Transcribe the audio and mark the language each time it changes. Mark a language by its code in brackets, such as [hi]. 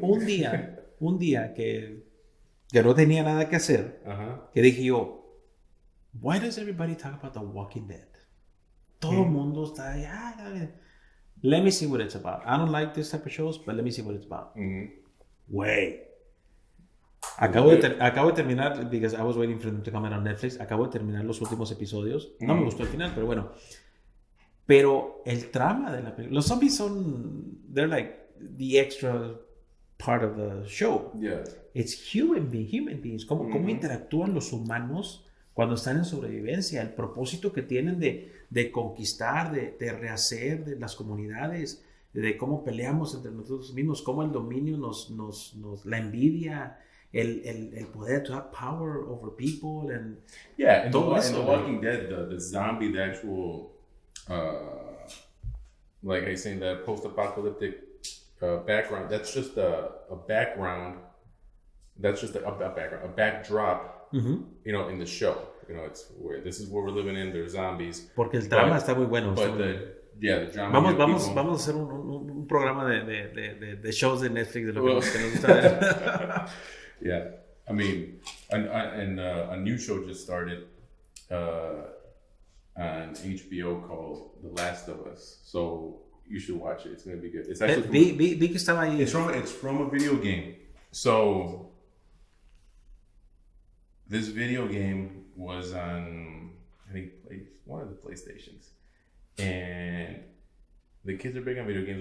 [es] Un día que no tenía nada que hacer, que dije yo, [en] why does everybody talk about The Walking Dead? [es] Todo el mundo está ahí, [en] let me see what it's about. I don't like this type of shows, but let me see what it's about. Wait. [es] Acabo de terminar, [en] because I was waiting for them to come out on Netflix. [es] Acabo de terminar los últimos episodios. No me gustó el final, pero bueno. Pero el trama de la película, los zombies [en] they're like the extra part of the show. Yeah. It's human beings. [es] ¿Cómo interactúan los humanos cuando están en sobrevivencia? El propósito que tienen de de conquistar, de rehacer de las comunidades, de cómo peleamos entre nosotros mismos, cómo el dominio la envidia, el poder [en] to have power over people, and Yeah, in [es] todo [en] in [es] eso. [en] The Walking Dead, the zombie, the actual, like I saying, that post-apocalyptic background, that's just a background. That's just a background, a backdrop, in the show. This is where we're living in. There's zombies. [es] Porque el drama está muy bueno. [en] But the drama. [es] Vamos a hacer un programa de shows de Netflix de lo que nos gusta ver. [en] Yeah, I mean, and a new show just started on HBO called The Last of Us. So you should watch it. It's gonna be good. It's actually [es] vi que estaba ahí. [en] It's from a video game. So this video game was on, I think, one of the PlayStations, and the kids are big on video games.